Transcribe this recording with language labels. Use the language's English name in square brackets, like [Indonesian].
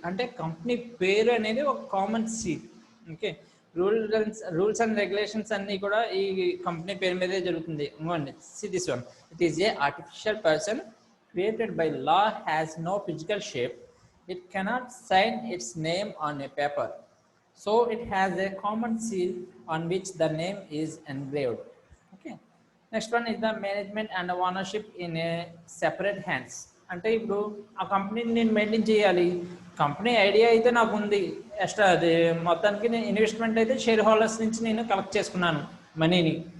[Telugu] అంటే కంపెనీ పేరు అనేది ఒక common seal. Okay, rules and regulations అన్నీ కూడా ఈ కంపెనీ పేరు మీదే జరుగుతుంది. [English] See this one. It is a artificial person created by law, has no physical shape. It cannot sign its name on a paper. So it has a common seal on which the name is engraved. Okay. Next one is the management and ownership in a separate hands. [Telugu] అంటే ఇప్పుడు ఆ కంపెనీని నేను maintain చేయాలి. Company idea అయితే నాకు ఉంది, extra అది మొత్తానికి నేను ఇన్వెస్ట్మెంట్ అయితే షేర్ హోల్డర్స్ నుంచి నేను కలెక్ట్ చేసుకున్నాను మనీని.